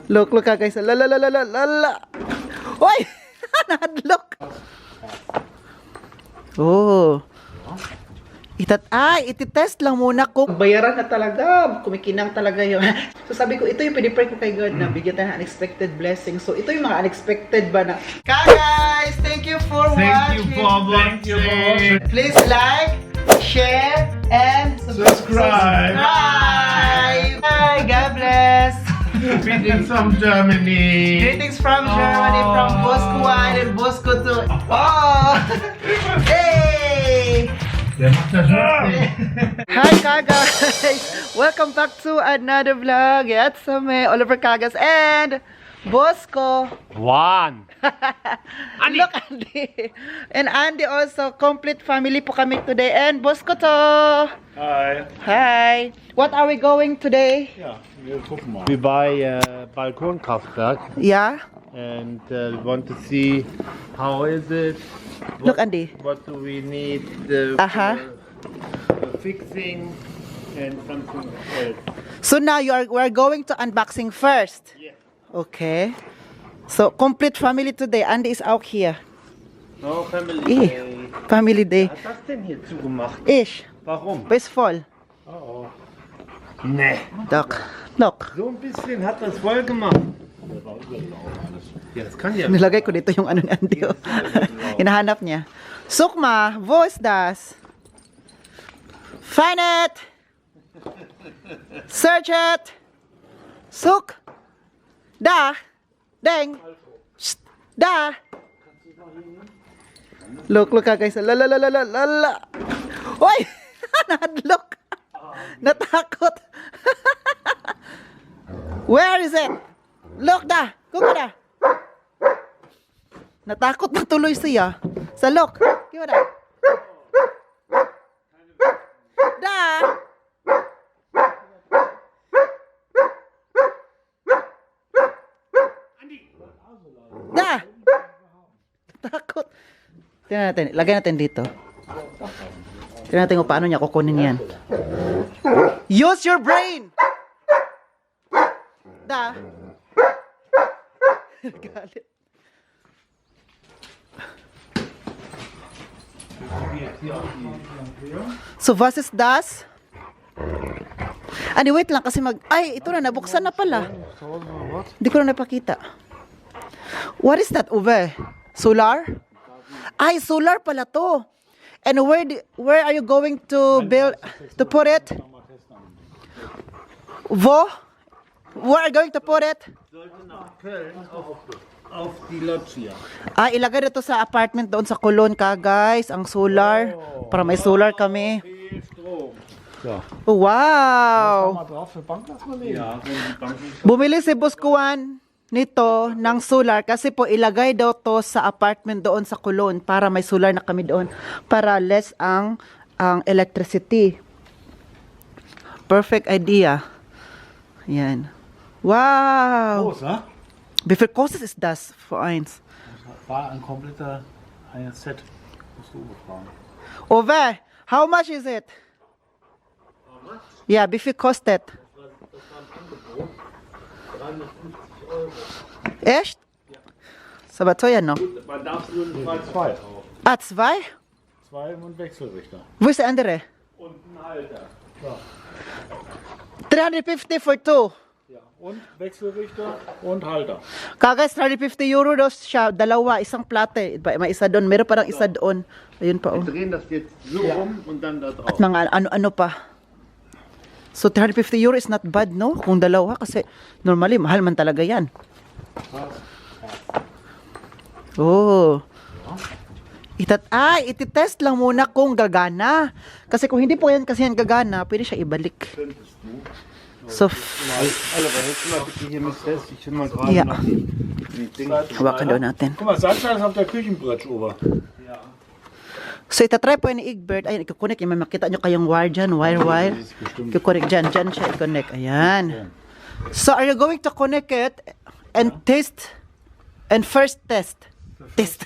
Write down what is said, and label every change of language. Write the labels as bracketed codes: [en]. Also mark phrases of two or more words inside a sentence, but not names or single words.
[en] Look ka guys. La la la la la la la. [ceb] Oy! Nahadlok. Oh. [tl] Ititest lang muna kung bayaran na talaga. Kumikinang talaga yun. So sabi ko, ito yung pinipray ko kay God na bigyan tayo ng [en] unexpected blessing. [tl] So ito yung mga unexpected ba na. [en] Guys, thank you for watching. Thank you for watching. Please like, share, and Subscribe. Bye. Bye. God bless. Greetings from Germany. Greetings from Germany, from Bosco 1 and Bosco 2. Oh! Hey! [de] Der macht das schon. [en] Hi Kagas! Welcome back to another vlog. It's me, Oliver Kagas and Bosco. One. Look, Andy. And Andy also, complete family [tl] po kami [en] today. And Bosco to. Hi. Hi. What are we going today? [de] Ja, wir gucken mal. [en] We buy a Balkonkraftwerk Yeah? and we want to see how is it. Look, Andy. What do we need fixing and something else. So now we're going to unboxing first. Yeah. Okay. So complete family today. Andy is out here. No family day. Family day. [de] Wer hat das denn hier zugemacht? Ish. Warum? Bis voll. Oh. Nee. [en] Look. Look. [de] So ein bisschen hat das voll gemacht. Ja, das kann ja. [tl] Nilagay ko dito yung ano ni Andy. Oh. Hinahanap niya. [de] Sukma, wo ist das? [en] Find it! Search it! Suk! Da! Deng! Shh! Da! Look ka guys. La la la la la la la! [ceb] Oy! Nahadlok! Natakot! [en] Where is it? Look da! Kuha da! [tl] Natakot na tuloy siya. Sa look. Kuha da! Da! Da! Takot. Tingnan natin. Lagay natin dito. Tingnan natin kung paano niya kukunin yan. [en] Use your brain! Da! [de] Galit. So, was ist das? [tl] Wait lang kasi ay, ito na, nabuksan na pala. Hindi ko na napakita. [en] What is that, Uwe? Solar? [tl] Ay, solar pala to. [en] And where are you going to put it? [de] Wo? [en] Where are you going to put it? [de] Sollte nach Köln auf die Loggia. [tl] Ilagay na to sa apartment doon sa Cologne ka, guys. Ang solar. Para may solar kami. [de] Viel Strom. Ja. Oh, wow! Mal drauf für Bankplatz mal legen. Ja, wenn die Banken. [tl] Bumili si Buskuan nito ng solar kasi po ilagay daw to sa apartment doon sa Cologne para may solar na kami doon para less ang electricity. [en] Perfect idea. Yan. Wow! [de] Groß, ne? Wie viel kostet ist das für eins? Das war ein kompletter Set. Musst du fragen. [en] Ove, how much is it? How much? [de] Ja, wie viel kostet? Das war ein Angebot. 350 €. Echt? Ist aber teuer noch. Man darf nur zwei kaufen. Zwei? Zwei und Wechselrichter. Wo ist der andere? Und ein Halter. Ja. [en] 350 for two. [de] Ja. Und Wechselrichter und Halter. [tl] Kagas, 350 euro daw siya. Dalawa, isang plate. May isa doon. Meron parang isa doon. Ayun pa, oh. [de] Wir drehen das jetzt so rum und dann da drauf. [tl] At mga ano-ano pa. [en] So, 350 euro is not bad, no? [tl] Kung dalawa. Kasi, normally, mahal man talaga yan. Oh. Ititest lang muna kung gagana. Kasi kung hindi po yan kasi yan gagana, pwede siya ibalik. [en] So, [de] Oliver, hältst du mal bitte hier mit fest? Ich will mal gerade Ja. nach dem Ding. [tl] hawakan daw natin. [de] Guck mal, Salzstein ist auf der Küchenbridge ober. Ja. [en] So, [tl] itatry po ni Egbert. Ayan, ikukunik. May makita nyo kayong wire dyan. Wire. Ikukunik dyan. Dyan siya i-connect. Ayan. [en] So, are you going to connect it and test? And first test. Test.